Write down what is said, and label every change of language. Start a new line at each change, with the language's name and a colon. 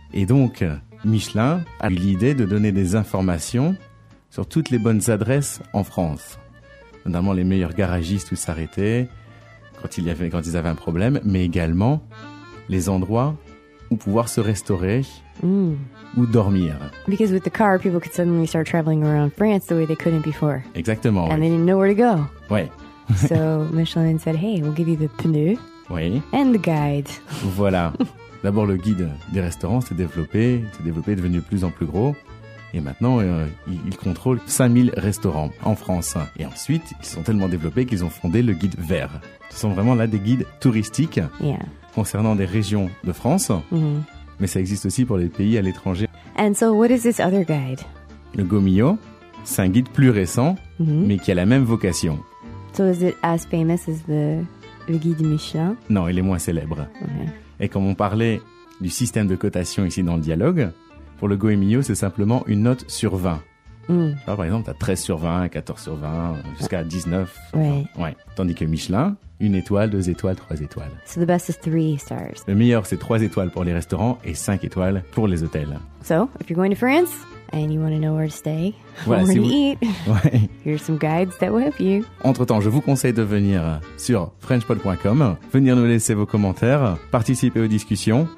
French: Et donc, Michelin a eu l'idée de donner des informations sur toutes les bonnes adresses en France. Notamment les meilleurs garagistes où s'arrêter quand ils avaient un problème, mais également les endroits où pouvoir se restaurer ou dormir.
English: Because with the car, people could suddenly start traveling around France the way they couldn't before.
French: Exactement.
English: And they didn't know where to go.
French: Oui.
English: So Michelin said, hey, we'll give you the pneu and the guide.
French: Voilà. D'abord, le guide des restaurants s'est développé, est devenu de plus en plus gros. Et maintenant, ils contrôlent 5000 restaurants en France. Et ensuite, ils sont tellement développés qu'ils ont fondé le guide vert. Ce sont vraiment là des guides touristiques concernant des régions de France. Mm-hmm. Mais ça existe aussi pour les pays à l'étranger.
English: And so, what is this other guide?
French: Le Gomillot, c'est un guide plus récent, mais qui a la même vocation.
English: So, is it as famous as the guide Michelin?
French: Non, il est moins célèbre.
English: Okay.
French: Et comme on parlait du système de cotation ici dans le dialogue... Pour le Gomillot, c'est simplement une note sur 20. Mmh. Alors, par exemple, t'as 13 sur 20, 14 sur 20, jusqu'à 19. Ouais. Ouais. Tandis que Michelin, une étoile, deux étoiles, trois étoiles.
English: So the best is three stars.
French: Le meilleur, c'est trois étoiles pour les restaurants et cinq étoiles pour les hôtels.
English: So, if you're going to France and you want to know where to stay, voilà, where to eat, here's some guides that will help you.
French: Entre-temps, je vous conseille de venir sur frenchpod.com, venir nous laisser vos commentaires, participer aux discussions.